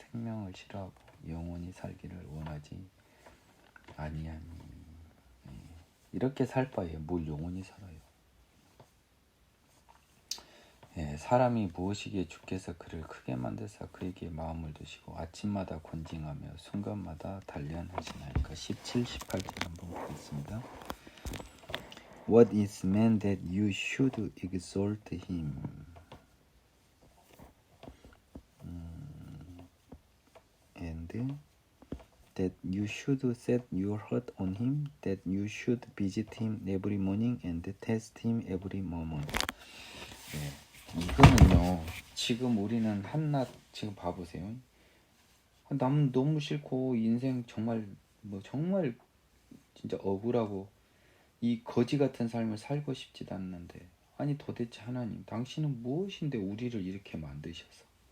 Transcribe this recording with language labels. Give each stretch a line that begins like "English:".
Korean: 생명을 싫어하고 영원히 살기를 원하지 아니하니 이렇게 살 바에 뭘 영원히 살아요. 사람이 무엇이기에 주께서 그를 크게 만드사 그에게 마음을 두시고 아침마다 권징하며 순간마다 단련하시나이까. 17, 18절 한번 보겠습니다.
English: What is man that you should exalt him? And that you should set your heart on him, that you should visit him every morning and test him every moment.
Korean: 이거는요, 지금 우리는 한낱 지금 봐보세요. 남 너무 싫고 인생 정말 정말 진짜 억울하고 이 거지 같은 삶을 살고 싶지도 않는데, 아니 도대체 하나님 당신은 무엇인데 우리를 이렇게 만드셔서